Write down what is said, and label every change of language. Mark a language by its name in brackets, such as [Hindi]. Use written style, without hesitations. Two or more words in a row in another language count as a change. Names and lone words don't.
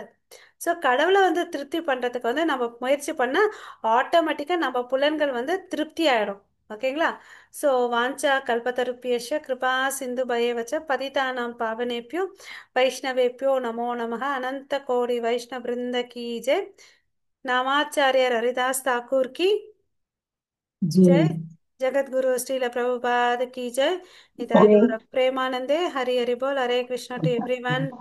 [Tamil] ஸோ கடவுளை வந்து திருப்தி பண்றதுக்கு வந்து நம்ம முயற்சி பண்ணா ஆட்டோமேட்டிக்கா நம்ம புலன்கள் வந்து திருப்தி ஆயிடும். ஓகேங்களா. [Sanskrit] ஸோ वाञ्छा कल्पतरुभ्यश्च कृपा सिन्धुभ्य एव च पतितानां पावनेभ्यो वैष्णवेभ्यो नमो नमः [Hindi] अनंत कोटि वैष्णव वृंद की जय. नामाचार्य हरिदास ठाकुर की जय. जी। जगत गुरु श्रील प्रभुपाद की जय. [Bangla] निताय हरे গৌর প্রেমানন্দে হরি হরি বোল. [English] हरे कृष्णा to everyone.